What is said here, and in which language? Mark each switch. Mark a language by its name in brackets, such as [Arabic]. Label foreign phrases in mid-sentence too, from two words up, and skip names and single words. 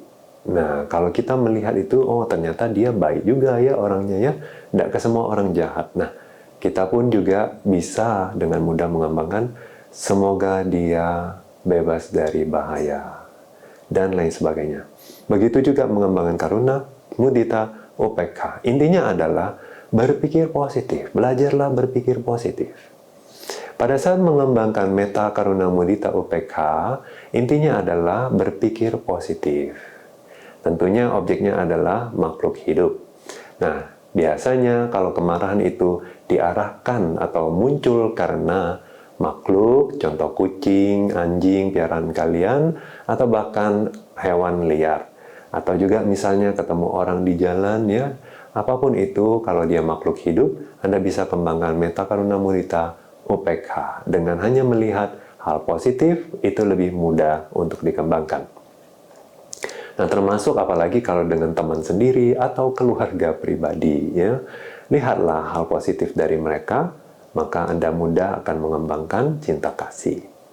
[Indonesian] Nah, kalau kita melihat itu, oh ternyata dia baik juga ya orangnya ya, tidak ke semua orang jahat. Nah, kita pun juga bisa dengan mudah mengembangkan semoga dia bebas dari bahaya dan lain sebagainya. Begitu juga mengembangkan [Pali] karuna, mudita, UPK. [Indonesian] Intinya adalah berpikir positif, belajarlah berpikir positif. Pada saat mengembangkan meta, [Pali] karuna, mudita, [Indonesian] UPK, intinya adalah berpikir positif. Tentunya objeknya adalah makhluk hidup. Nah, biasanya kalau kemarahan itu diarahkan atau muncul karena makhluk, contoh kucing, anjing, piaraan kalian, atau bahkan hewan liar. Atau juga misalnya ketemu orang di jalan ya, apapun itu kalau dia makhluk hidup, Anda bisa kembangkan meta, [Pali] karuna, mudita, UPK. [Indonesian] Dengan hanya melihat hal positif, itu lebih mudah untuk dikembangkan. Nah, termasuk apalagi kalau dengan teman sendiri atau keluarga pribadi ya. Lihatlah hal positif dari mereka, maka Anda mudah akan mengembangkan cinta kasih.